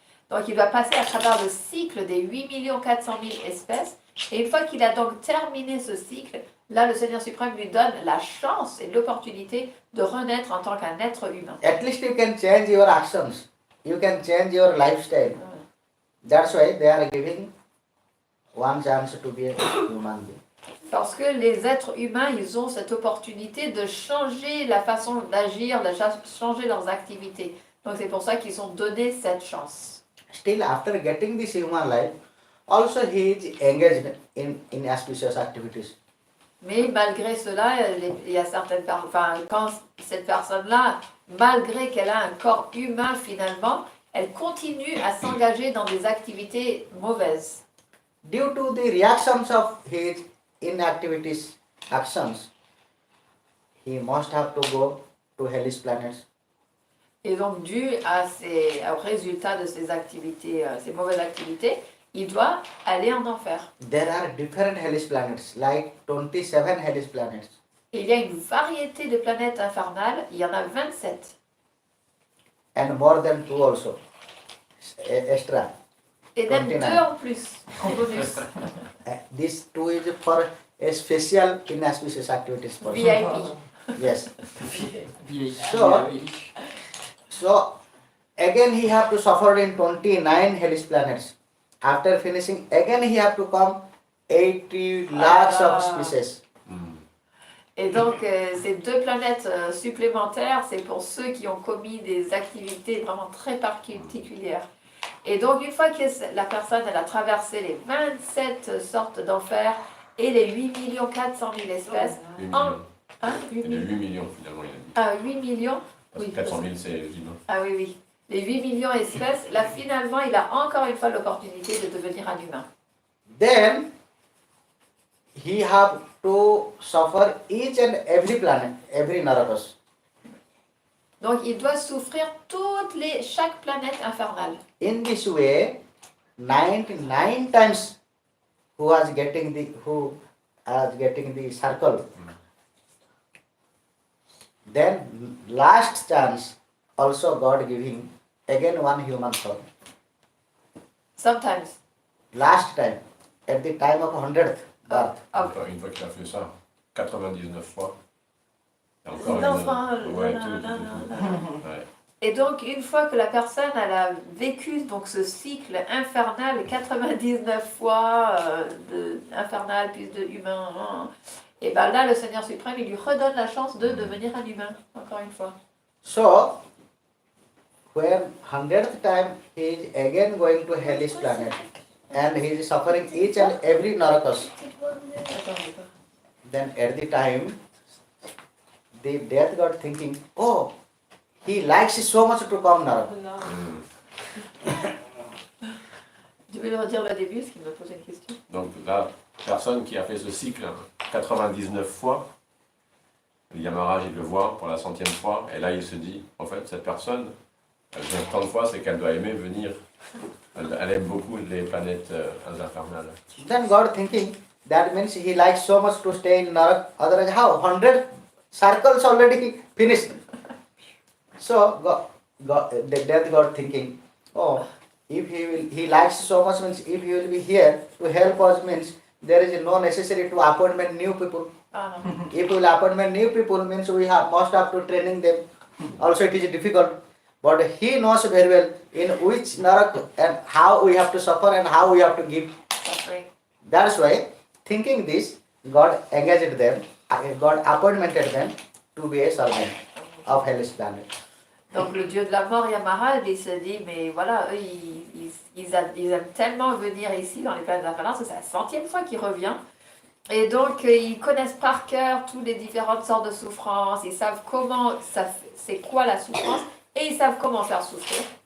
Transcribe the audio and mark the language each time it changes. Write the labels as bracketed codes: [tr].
[fr] Donc il va passer à travers le cycle des 8 400 000 espèces. Et une fois qu'il a donc terminé ce cycle, là le Seigneur suprême lui donne la chance et l'opportunité de renaître en tant qu'un être humain. [en] At least you can change your actions. You can change your lifestyle. That's why they are giving one chance to be a human being. [fr] Parce que les êtres humains, ils ont cette opportunité de changer la façon d'agir, de changer leurs activités. Donc c'est pour ça qu'ils sont donnés cette chance. [en] Still, after getting this human life, also he is engaged in auspicious activities. [fr] Mais malgré cela, il y a certaines personnes, quand cette personne-là malgré qu'elle a un corps humain finalement, elle continue à s'engager dans des activités mauvaises. [en] Due to the reactions of his inactivities, actions, he must have to go to hellish planets. [fr] Et donc, dû à au résultat de ces activités, ces mauvaises activités, il doit aller en enfer. [en] There are different hellish planets, like 27 hellish planets. [fr] Et il y a une variété de planètes infernales, il y en a 27. [en] And more than 2 also. Extra. [fr] Et même 29. 2 en plus, en bonus. [en] This 2 is for a special inauspicious activities person. VIP. Yes. So again he have to suffer in 29 hellish planets. After finishing, again he have to come 80 lakhs of species. [fr] Et donc, ces 2 planètes supplémentaires, c'est pour ceux qui ont commis des activités vraiment très particulières. Et donc, une fois que la personne elle a traversé les 27 sortes d'enfers et les 8 400 000 espèces, 8 en... millions. Hein, 8 Il y a millions. 8 millions finalement, il a dit. Ah, 8 millions. Parce que 400 000, c'est les humains. Ah oui, oui. Les 8 millions d'espèces, là, finalement, il a encore une fois l'opportunité de devenir un humain. [en] Then he have to suffer each and every planet, every narakas. [fr] Donc, il doit souffrir chaque planète infernale. [en] In this way, 99 times who was getting the circle. Then last chance also God giving again one human soul. Sometimes. Last time, at the time of 100th birth. [fr] Une fois qu'il a fait ça, 99 fois. Et encore Les enfants, ouais, là, tout. là. Ouais. Et donc, une fois que la personne elle a vécu donc, ce cycle infernal, 99 fois infernal plus de humain, et bien là, le Seigneur suprême, il lui redonne la chance de devenir un humain, encore une fois. [en] So, when 100th time he is again going to hellish planet and he is suffering each and every narakas, then at the time the death god thinking, oh, he likes so much to come Naraka. [fr] Tu veux le redire le début, parce qu'il me pose une question. Donc la personne qui a fait ce cycle 99 fois, le Yamaraj il le voit pour la 100e fois, et là il se dit, en fait cette personne, elle vient tant de fois, c'est qu'elle doit aimer venir. Elle aime beaucoup les planètes infernales. [en] Then God thinking, that means he likes so much to stay in Naraka, otherwise how? 100 circles already finished. So the death God thinking, oh, if he likes so much means if he will be here to help us means there is no necessity to appointment new people. If we will appointment new people means we must have to training them. Also it is difficult. But he knows very well in which narak and how we have to suffer and how we have to give. That's why thinking this, God engaged them, God appointed them to be a servant of hellish planet. [fr] Donc le dieu de la mort, Yamaraj, il se dit, mais voilà, eux, ils aiment tellement venir ici dans les planètes infernales, c'est la 100e fois qu'il revient. Et donc ils connaissent par cœur toutes les différentes sortes de souffrances, ils savent comment, c'est quoi la souffrance, et ils savent comment faire souffrir.